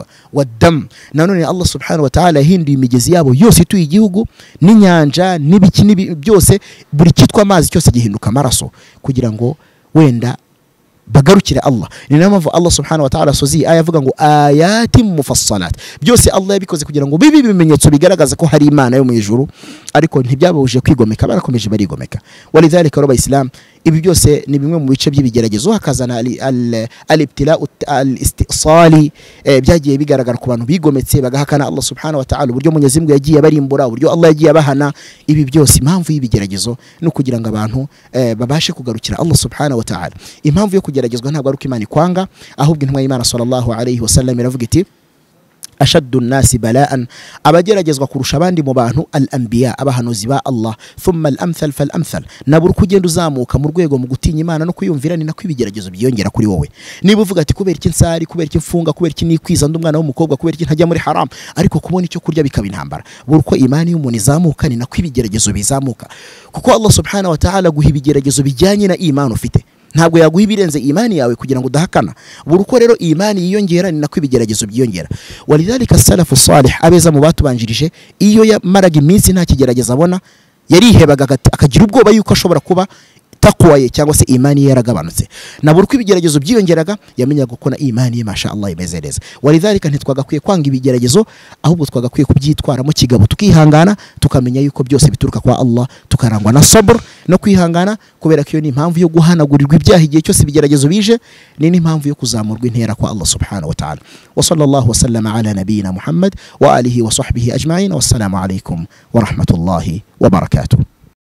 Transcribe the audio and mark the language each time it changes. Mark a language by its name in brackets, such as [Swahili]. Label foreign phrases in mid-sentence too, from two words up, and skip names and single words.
[Kinyarwanda] Wadam, nanone [Arabic] الله سبحانه وتعالى [Kinyarwanda] yahinduye imigezi yabo yose ituye igihugu n'inyanja n'ibiki byose, buri kitwa amazi cyose gihinduka amaraso kugira ngo wenda bagarukire Allah. Ni nayo mpamvu [Arabic] الله سبحانه وتعالى [Kinyarwanda] sozi aya avuga ngo [Arabic] آيات مفصلات, [Kinyarwanda] byose Allah yabikoze kugira ngo bibi bimenyetso bigaragaza ko hari Imana yo mu ijuru, ariko ntibyabahuje kwigomeka, barakomeje barigomeka. Walidhalika raba Islam, ibi byose ni bimwe mu bice by'ibigeragezo, hakazana [Arabic] الابتلاء الاستئصالي, [Kinyarwanda] byagiye bigaragara ku bantu bigometse bagahakana [Arabic] الله سبحانه وتعالى, [Kinyarwanda] uburyo Mwenyezi Mungu yagiye barimbura, uburyo Allah yagiye abahana. Ibi byose impamvu y'ibigeragezo no kugira ngo abantu babashe kugarukira [Arabic] الله سبحانه وتعالى. [Kinyarwanda] Impamvu yo kugeragezwa ntabwo ari uko Imana ikwanga, ahubwo intumwa y'Imana [Arabic] صلى الله عليه وسلم [Kinyarwanda] iravuga iti [Arabic] أشد الناس بلاء, [Kinyarwanda] abageragezwa kurusha abandi mu bantu al-anbiya, abahanuzi ba Allah, [Arabic] ثم الأمثل فالأمثل, [Kinyarwanda] nabura uko ugenda uzamuka mu rwego mu gutinya Imana no kuyumvira, ni nako ibigeragezo byiyongera kuri wowe. Niba uvuga ati kubera iki nsari, kubera iki mfunga, kubera iki nikwiza ndi umwana w'umukobwa, kubera iki ntajya muri haram, ariko kubona icyo kurya bikaba intambara, buri uko imani y'umuntu izamuka ni nako ibigeragezo bizamuka, kuko [Arabic] الله سبحانه وتعالى [Kinyarwanda] guha ibigeragezo bijyanye na imani ufite, ntabwo yaguha ibirenze imani yawe kugira ngo udahakana. Buri uko rero imani yiyongera ni nako ibigeragezo byiyongera. Walidhalika [Arabic] السلف الصالح, [Kinyarwanda] abeza mu batubanjirije, iyo yamaraga iminsi nta kigerageza abona yarihebaga akagira ubwoba yuko ashobora kuba takwa ye cyangwa se imani ye yaragabanutse. Na buri uko ibigeragezo byiyongeraga yamenyaga ko na imani ye [Arabic] ما شاء الله [Kinyarwanda] imeze neza. Walidhalika ntitwagakwiye kwanga ibigeragezo, ahubwo twagakwiye kubyitwaramo kigabo, tukihangana, tukamenya yuko byose bituruka kwa Allah, tukarangwa na sabr no kwihangana, kubera ko iyo ni impamvu yo guhanagurirwa ibyaha igihe cyose ibigeragezo bije, ni n'impamvu yo kuzamurwa intera kwa [Arabic] الله سبحانه وتعالى. وصلى الله وسلم على نبينا محمد وآله وصحبه أجمعين. والسلام عليكم ورحمة الله وبركاته.